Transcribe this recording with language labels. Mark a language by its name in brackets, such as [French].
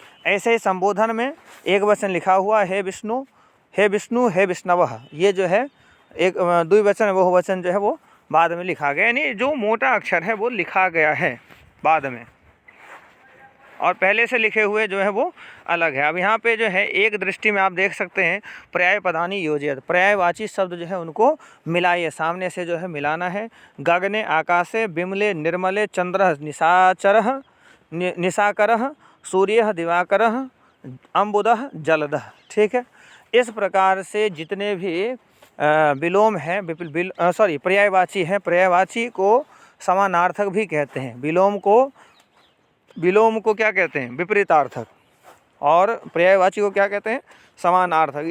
[Hindi] ऐसे ही संबोधन में एक वचन लिखा हुआ है, हे विष्णु हे विष्णु हे विष्णवः, ये जो है एक द्विवचन बहुवचन जो है वो बाद में लिखा गया, यानी जो मोटा अक्षर है वो लिखा गया है बाद में और पहले से लिखे हुए जो है वो अलग है। अब यहाँ पे जो है एक दृष्टि में आप देख सकते हैं [Sanskrit] पर्याय पदानी योजयत, [Hindi] पर्यायवाची शब्द जो है उनको मिलाइए, सामने से जो है मिलाना है। [Sanskrit] गगने आकाशे बिमले निर्मले चंद्रः निशाचरः निशाकरः सूर्यः दिवाकरः अम्बुदः जलदः। [Hindi] ठीक है, इस प्रकार से जितने भी विलोम हैं पर्यायवाची हैं, पर्यायवाची को समानार्थक भी कहते हैं। विलोम को क्या कहते हैं? विपरीतार्थक, और पर्यायवाची को क्या कहते हैं? समानार्थक।